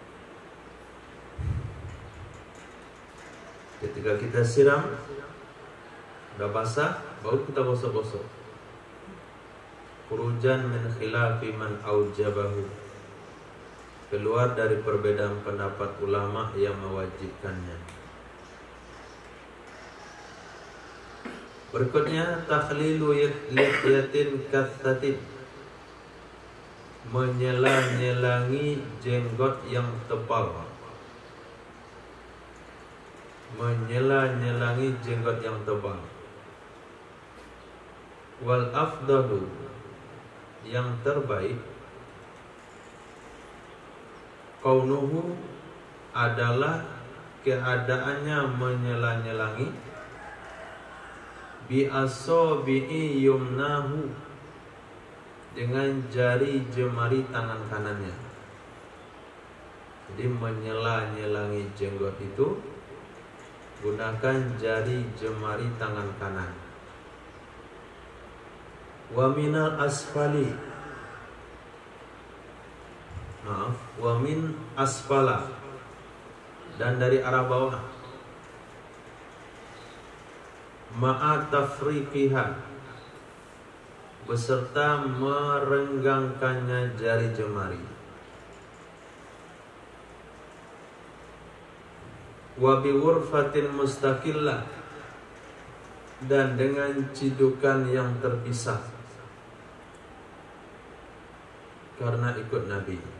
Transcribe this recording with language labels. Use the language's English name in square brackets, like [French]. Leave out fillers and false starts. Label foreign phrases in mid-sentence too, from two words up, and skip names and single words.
[Indonesian] Ketika kita siram udah basah, baru kita gosok-gosok. [Arabic] خروجا من خلاف من أوجبه, [Indonesian] keluar dari perbedaan pendapat ulama yang mewajibkannya. Berikutnya [Arabic] تخليل لحية كثة, [Indonesian] menyela-nyelangi jenggot yang tebal. Menyela-nyelangi jenggot yang tebal. [Arabic] والأفضل, [Indonesian] yang terbaik, kaunuhu, adalah keadaannya menyela-nyelangi [Arabic] بأصابع يمناه, [Indonesian] dengan jari jemari tangan kanannya. Jadi menyela-nyelangi jenggot itu gunakan jari jemari tangan kanan. [Arabic] ومن الأسفل، ومن أسفل, [Indonesian] dan dari arah bawah, [Arabic] مع تفريقها, [Indonesian] beserta merenggangkannya jari jemari. [Arabic] وبغرفة مستقلة, [Indonesian] dan dengan cidukan yang terpisah karena ikut Nabi.